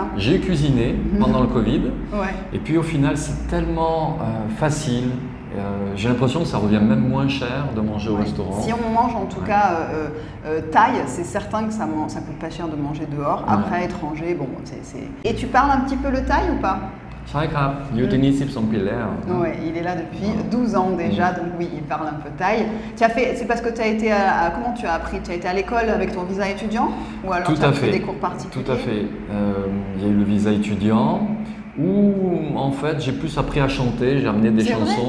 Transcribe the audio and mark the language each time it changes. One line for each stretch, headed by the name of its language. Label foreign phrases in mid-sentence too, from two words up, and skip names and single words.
French: J'ai cuisiné pendant le Covid. Et puis au final, c'est tellement facile, J'ai l'impression que ça revient même moins cher de manger au restaurant. Si on mange en tout cas thaï, c'est certain que ça coûte pas cher de manger dehors. Après, étranger, bon, Et tu parles un petit peu le thaï ou pas?
Thai: ใช่ครับอยู่ที่นี่12 ปีแล้ว
French: Ouais, il est là depuis 12 ans déjà, donc oui, il parle un peu thaï. C'est parce que tu as été comment tu as appris? Tu as été à l'école avec ton visa étudiant ou alors tu as pris des cours particuliers? Tout à fait. Il y a eu le visa étudiant où en fait j'ai plus appris à chanter, j'ai amené des chansons.